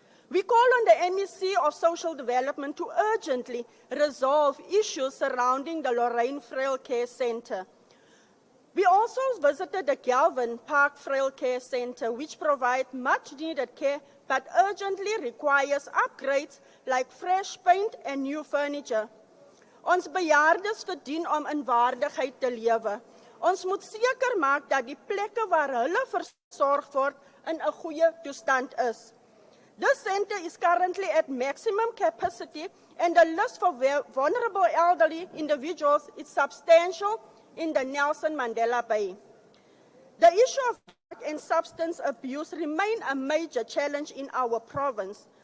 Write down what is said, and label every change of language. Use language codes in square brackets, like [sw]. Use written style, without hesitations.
[en] We call on the MEC of Social Development to urgently resolve issues surrounding the Lorraine Frail Care Center. We also visited the Galvin Park Frail Care Center, which provides much needed care but urgently requires upgrades like fresh paint and new furniture. [af] Ons bejaardes verdien om in waardigheid te lewe. Ons moet seker maak dat die plekke waar hulle versorg word in 'n goeie toestand is. [en] This center is currently at maximum capacity and the list for vulnerable elderly individuals is substantial in the Nelson Mandela Bay. The issue of drug and substance abuse remains a major challenge in our province.